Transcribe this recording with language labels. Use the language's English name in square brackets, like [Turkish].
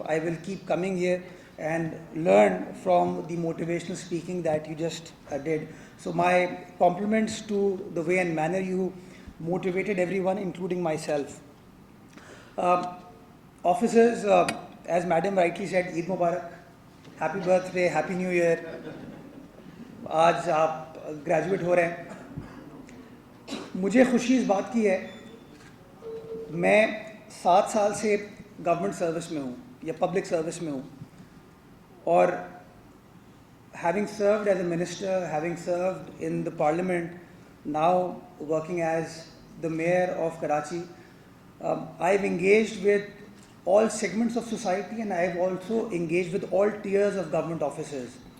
[English] I will keep coming here and learn from the motivational speaking that you just did. So my compliments to the way and manner you motivated everyone, including myself. Officers, as madam rightly said, Eid Mubarak, happy birthday, happy new year. [Hindi] आज आप graduate हो रहे हैं. मुझे खुशी इस बात की है, मैं 7 साल से गवर्नमेंट सर्विस में हूँ [English] या public service में हूँ, और having served as a minister, having served in the parliament, now working as the mayor of Karachi, I've engaged with all segments of society, and I've also engaged with all tiers of government officers.